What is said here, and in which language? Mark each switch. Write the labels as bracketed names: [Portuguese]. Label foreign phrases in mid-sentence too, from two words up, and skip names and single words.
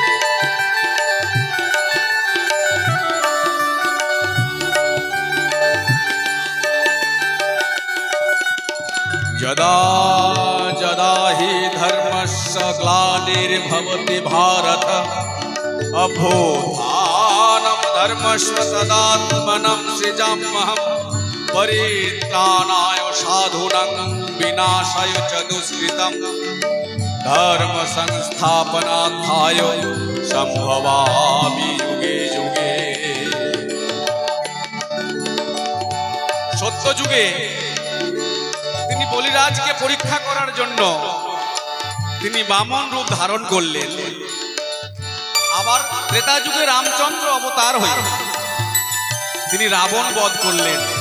[Sanskrit] যদা যদা হি ধর্মস্য গ্লানির্ভবতি ভারত অভ্যুত্থানম ধর্মস্য তদাত্মनं সৃজাম্যহম परित्राणाय साधूनां विनाशाय च दुष्कृतं धर्म संस्थापनार्थाय संभवामि युगे युगे। [Bangla] সত্য যুগে তিনি বলিরাজকে পরীক্ষা করার জন্য তিনি বামন রূপ ধারণ করলেন। আবার ত্রেতা যুগে রামচন্দ্র অবতার হয়ে তিনি রাবণ বধ করলেন।